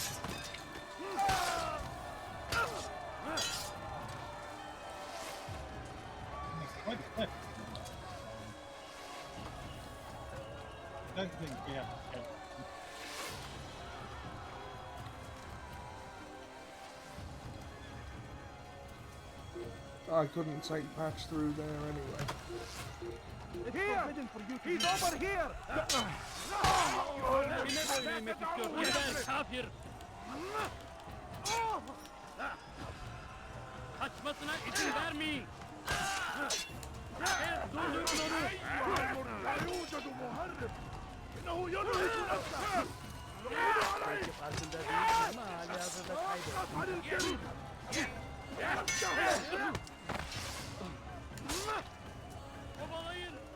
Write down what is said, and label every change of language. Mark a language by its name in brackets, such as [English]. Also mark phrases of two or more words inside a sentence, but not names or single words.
[English] I don't think we have to kill. I couldn't take patch through there anyway. Here! He's over here! [Turkish] Kime boyun eğmek istiyorsun? Geber kafir! Kaçmasına izin vermeyin! Durdurun onu! [Arabic] لا يوجد مهرب! إنه ينهك نفسه! افعل الجريمة! [Turkish] Kovalayın!